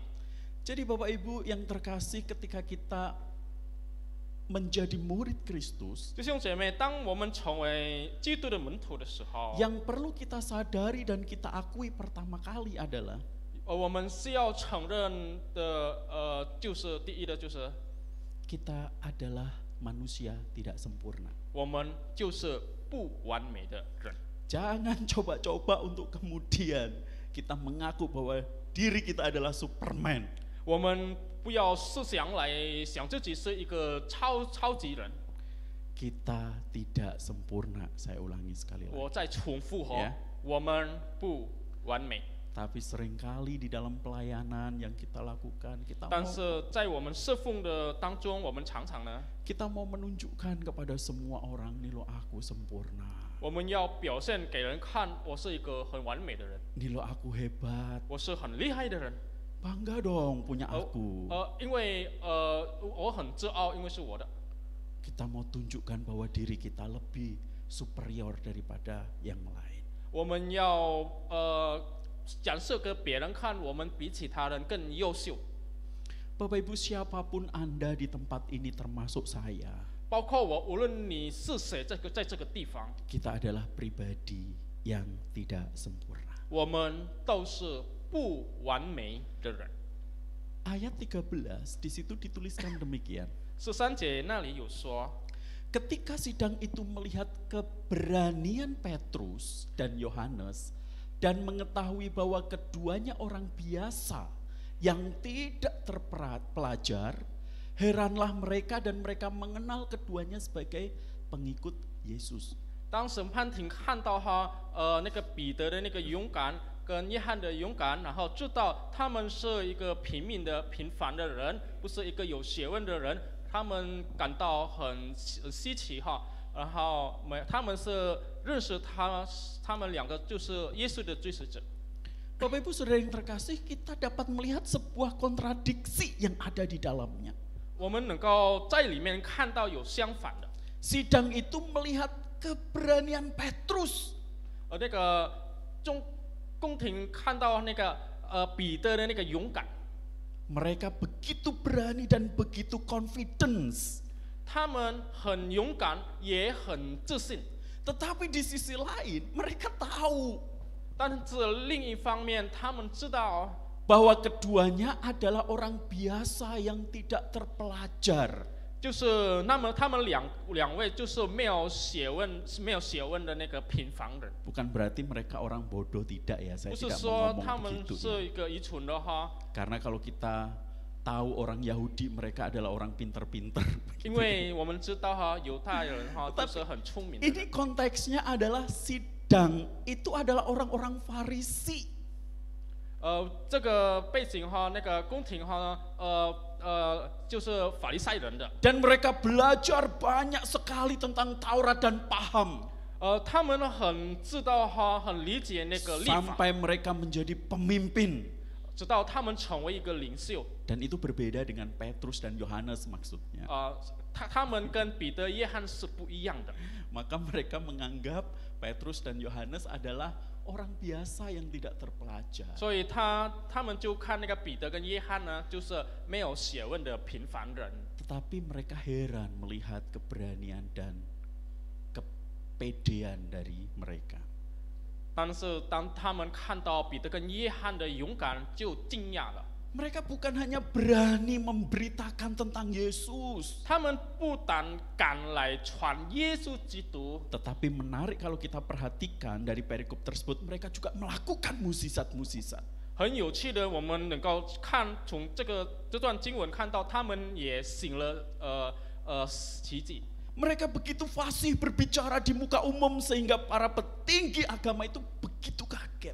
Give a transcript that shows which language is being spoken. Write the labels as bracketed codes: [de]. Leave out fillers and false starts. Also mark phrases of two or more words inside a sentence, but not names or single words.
[id] Jadi Bapak Ibu yang terkasih, ketika kita menjadi murid Kristus, [zh] 弟兄姐妹，当我们成为基督的门徒的时候， [id] yang perlu kita sadari dan kita akui pertama kali adalah [zh] 我们需要承认的，就是第一的就是 [id] kita adalah manusia tidak sempurna. [zh] 我们就是不完美的人。 [id] Jangan coba-coba untuk kemudian kita mengaku bahwa diri kita adalah Superman. [zh] 我们不要思想来想自己是一个超级人。 [id] Kita tidak sempurna, saya ulangi sekali lagi. [zh] 我再重复哈 Yeah. 我们不完美， [id] Tapi seringkali di dalam pelayanan yang kita lakukan, [zh] 但是在我们侍奉的当中，我们常常呢， [id] kita mau menunjukkan kepada semua orang, nih lo aku sempurna, [zh] 我们要表现给人看，我是一个很完美的人， [id] nih lo aku hebat, [zh] 我是很厉害的人。 [id] bangga dong punya aku. [zh] 因为我很自傲，因为是我的。 [id] Kita mau tunjukkan bahwa diri kita lebih superior daripada yang lain. [zh] 我们要展示给别人看，我们比其他人更优秀。 [id] Bapak Ibu, siapapun Anda di tempat ini termasuk saya, [zh] 包括我，无论你是谁，在这个地方， [id] kita adalah pribadi yang tidak sempurna. [zh] 我们都是不完美的人。 [id] Ayat 13 di situ dituliskan demikian. [zh] 13 节那里有说， [id] Ketika sidang itu melihat keberanian Petrus dan Yohanes dan mengetahui bahwa keduanya orang biasa yang tidak terpelajar, heranlah mereka dan mereka mengenal keduanya sebagai pengikut Yesus. [zh] 当审判庭看到那个彼得的那个勇敢跟约翰的勇敢，然后知道他们是一个平凡的人，不是一个有学问的人，他们感到很稀奇哈。然后他们是认识他们两个就是耶稣的追随者。 [id] Bapak Ibu Saudara yang terkasih, kita dapat melihat sebuah kontradiksi yang ada di dalamnya. [zh] 我们能够在里面看到有相反的。 [id] Sidang itu melihat keberanian Petrus. [zh] 那个宫廷看到那个彼得的那个勇敢， [id] Mereka begitu berani dan begitu confidence. [zh] 他们很勇敢，也很自信。 [id] Tetapi di sisi lain, mereka tahu [zh] 但是另一方面，他们知道 [id] bahwa keduanya adalah orang biasa yang tidak terpelajar. [zh] 就是他们两位就是没有学问的那个平凡人。 [id] Bukan berarti mereka orang bodoh, tidak ya, saya [zh] 不是 [id] tidak [zh] 说 [id] mau [zh] 他 [id] ngomong [zh] 们 [id] begitu [zh] 是 [id] ya. [zh] 一个愚蠢的哈， [id] Karena kalau kita tahu orang Yahudi, mereka adalah orang pinter-pinter. [zh] 因为我们知道哈，犹太人哈都是很聪明的。 [id] Ini konteksnya adalah sidang itu adalah orang-orang Farisi. [zh] 这个背景哈，那个宫廷哈，就是法利赛人的。 [id] Dan mereka belajar banyak sekali tentang Taurat dan paham. [zh] 他们很知道哈，很理解那个律法， [id] Sampai mereka menjadi pemimpin. [zh] 直到他们成为一个领袖。 [id] Dan itu berbeda dengan Petrus dan Yohanes maksudnya. [zh] 他们跟彼得、约翰是不一样的。 [id] Maka mereka menganggap Petrus dan Yohanes adalah orang biasa yang tidak terpelajar. [zh] 所以他们就看那个彼得跟约翰呢，就是没有学问的平凡人。 [id] Tetapi mereka heran melihat keberanian dan kepedean dari mereka. [zh] 但是当他们看到彼得跟约翰的勇敢，就惊讶了。 [id] Mereka bukan hanya berani memberitakan tentang Yesus, [zh] 他们不但敢来传耶稣基督， [id] tetapi menarik kalau kita perhatikan dari perikop tersebut, mereka juga melakukan mukjizat-mukjizat. [zh] 很有趣的，我们能够从这段经文看到，他们也行了奇迹。 [id] Mereka begitu fasih berbicara di muka umum sehingga para petinggi agama itu begitu kaget.